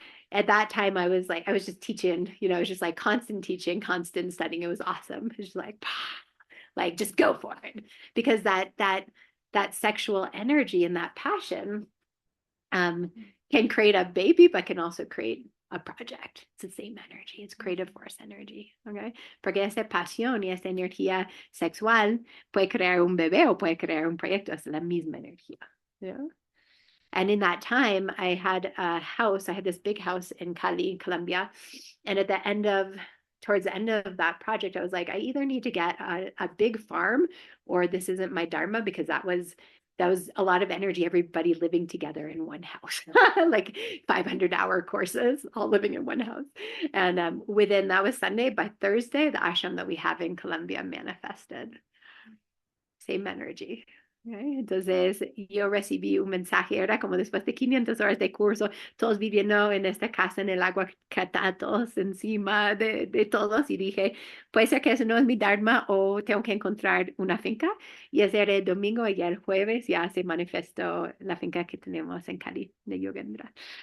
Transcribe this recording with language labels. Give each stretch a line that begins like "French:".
English: At that time, I was just teaching, it was just like constant teaching, constant studying. It was awesome. It was just like, just go for it. Because that sexual energy and that passion can create a baby, but can also create a project. It's the same energy. It's creative force energy. Okay.
Spanish: Porque esa pasión y esa energía sexual puede crear un bebé o puede crear un proyecto. Es la misma energía. Yeah.
English: And in that time, I had this big house in Cali, Colombia. And towards the end of that project, I was like, I either need to get a big farm, or this isn't my Dharma, because that was a lot of energy, everybody living together in one house, like 500-hour courses, all living in one house. And that was Sunday. By Thursday, the ashram that we have in Colombia manifested. Same energy. Okay.
Spanish: Entonces yo recibí un mensaje, era como después de 500 horas de curso, todos viviendo en esta casa en el agua, todos encima de todos, y dije, puede ser que eso no es mi Dharma, o tengo que encontrar una finca. Y ese era el domingo, y el jueves ya se manifestó la finca que tenemos en Cali, de Yogendra.